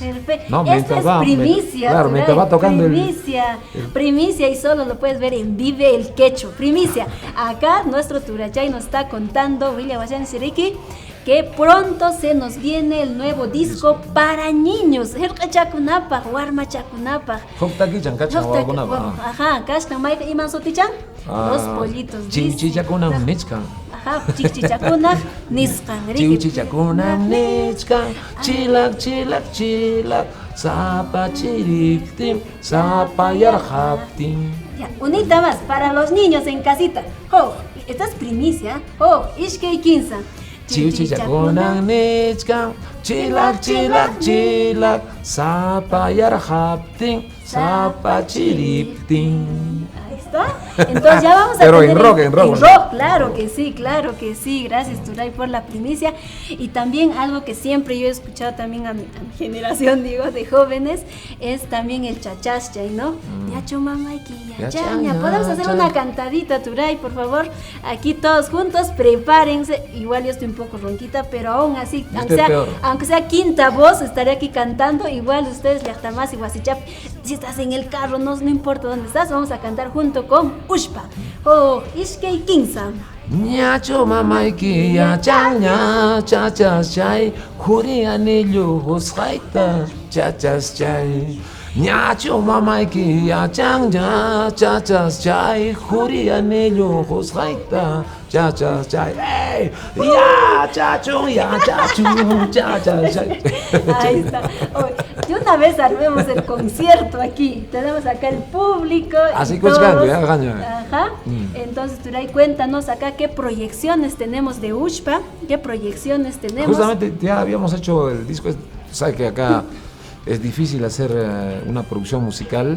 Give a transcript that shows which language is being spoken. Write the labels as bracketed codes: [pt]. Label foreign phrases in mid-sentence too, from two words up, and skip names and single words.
[es] Perfecto. No, Esta es primicia. Claro, mientras va tocando primicia y solo lo puedes ver en Vive el Quecho. Primicia. Acá nuestro Turachay nos está contando, William Wayan Siriki, que pronto se nos viene el nuevo disco para niños. [qu] Herka chakunapaj, warma chakunapaj. Ajá, kashtan maika iman sotichan. [es] Los pollitos. [qu] Chichichakunam nichkan. Ajá, chichichakunam niskan. Chichichakunam nichkan. Chilak, chilak, chilak. Sapa chiriptim, sapa yarhaptim. [es] Ya, unita más para los niños en casita. Oh, esta es primicia. [qu] Oh, ishkei kinsa. Chichichakunam nichkan. Chilak, chilak, chilak. Sapa yarhaptim, sapa chiriptim. [es] Entonces ya vamos a pero tener en rock, claro que sí, gracias Turay por la primicia. Y también algo que siempre yo he escuchado también a mi generación, digo, de jóvenes, es también el chachaschay, ¿no? [qu] Yacho mamaiki, yachaña, [es] podemos hacer una cantadita, Turay, por favor, aquí todos juntos, prepárense, igual yo estoy un poco ronquita, pero aún así, aunque sea quinta voz, estaré aquí cantando, igual ustedes, Llachtamasi, Wasichap, si estás en el carro, no importa dónde estás, vamos a cantar junto con Ushpa. [qu] Oh, Ishkei Kinsa. Ñacho mamaiki yachaña, chachas chay, jurianillo husjaita, chachas chay. Ñacho mamaiki yachaña, chachas chay, jurianillo husjaita, chachas chay. ¡Ey! ¡Ya, chacho, ya, chacho, chachas chay! [es] Ahí está. De una vez armemos el concierto aquí. Tenemos acá el público. Así todos. Ajá. Entonces, Turay, cuéntanos acá qué proyecciones tenemos de Ushpa. ¿Qué proyecciones tenemos? Justamente ya habíamos hecho el disco. Sabes que acá es difícil hacer una producción musical.